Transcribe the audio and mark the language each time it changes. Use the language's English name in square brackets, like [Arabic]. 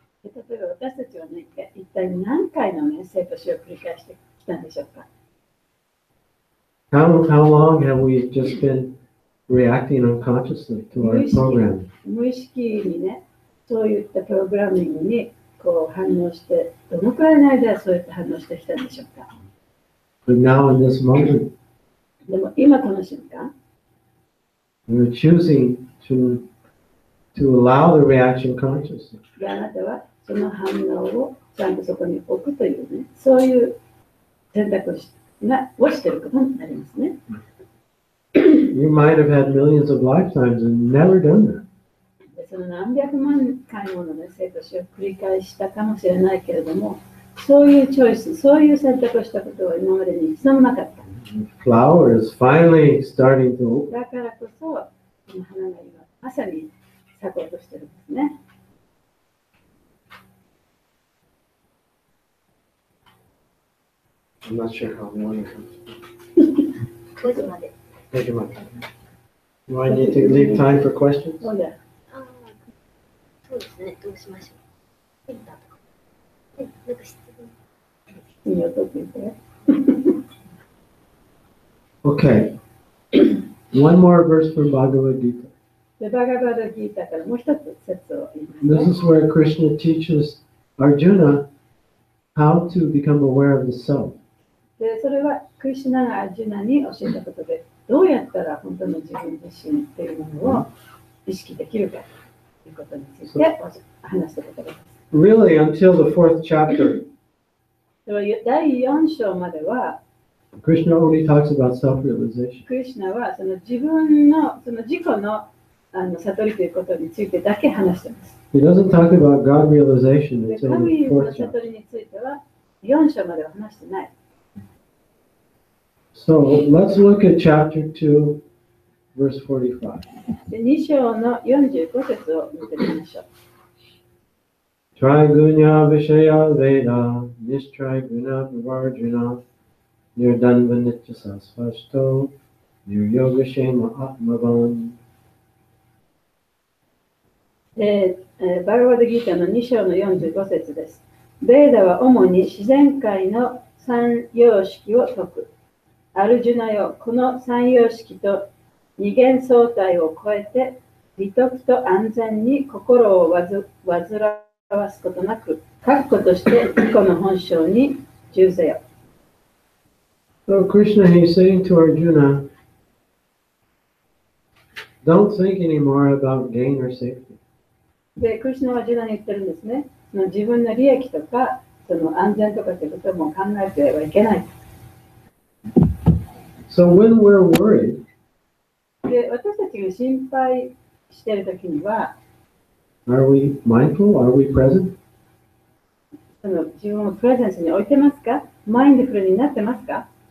[Japanese] 例えば私たちはね、一体何回のね、生と死を繰り返してきたんでしょうか。 [English] How long have we just been reacting unconsciously to our programming? [Japanese] 無意識にね、そういったプログラミングにこう反応して、どのくらいの間そうやって反応してきたんでしょうか。 [English] But now in this moment, [Japanese] でも今この瞬間、 [English] we're choosing to allow the reaction consciously. [Japanese] であなたはその反応をちゃんとそこに置くというね、そういう選択をしていることになりますね。 [English] You might have had millions of lifetimes and never done that. [Japanese] でその何百万回もの、ね、生と死を繰り返したかもしれないけれども、そういうチョイス、そういう選択をしたことは今までに一度もなかった。 [English] The flower is finally starting to open. [Japanese] だからこそ、この花が今まさに咲こうとしているんですね。 [English] I'm not sure how long it is. [Japanese] 5時まで。 [English] Take a moment. Do I need to leave time for questions? [Japanese] そうだ。そうですね。どうしましょう。なんか質いいよ、とって言って。 [English] Okay. One more verse from Bhagavad Gita. [Japanese] で、バガバダギータからもう一つ説を言いま [English] This [Japanese] す。 [English] is where Krishna teaches Arjuna how to become aware of the self. [Japanese] で、それはクリシュナがアジュナに教えたことで、どうやったら本当の自分自身というものを意識できるかということについて話したことです。 [English] Really, until the fourth chapter, [Japanese] では第4章までは、 [English] Krishna only talks about self-realization. [Japanese] クリシュナはその自分のその自己の悟りということについてだけ話しています。 [English] He doesn't talk about God realization [Japanese] で [English] until [Japanese] 神 [English] the [Japanese] の [English] fourth [Japanese] 悟 [English] chapter. [Japanese] りについては4章までは話してない。 [English] So let's look at chapter 2, verse 45. [Japanese] で2章の45節を見てみましょう。 [Sanskrit] Trigunya Vishaya Veda, Nishtriguna Varjuna, Nirdanva Nitya Sasvasto, Niryoga Shema Atmavan. [Japanese] バガバダギータの2章の45節です。ベーダは主に自然界の三様式を説く。アルジュナよ、この三様式と二元相対を超えて、美徳と安全に心を煩わすことなく、確固として自己の本性に従せよ。 [English] So Krishna, he's saying to Arjuna, don't think anymore about gain or safety. [Japanese] で、クリシュナはアジュナに言ってるんですね。その自分の利益とか、その安全とかということも考えてはいけない。 [English] So when we're worried, [Japanese] で、私たちが心配しているときには、 [English] are we mindful? Are we present? [Japanese] その自分をプレゼンスに置いてますか？マインドフルになってますか？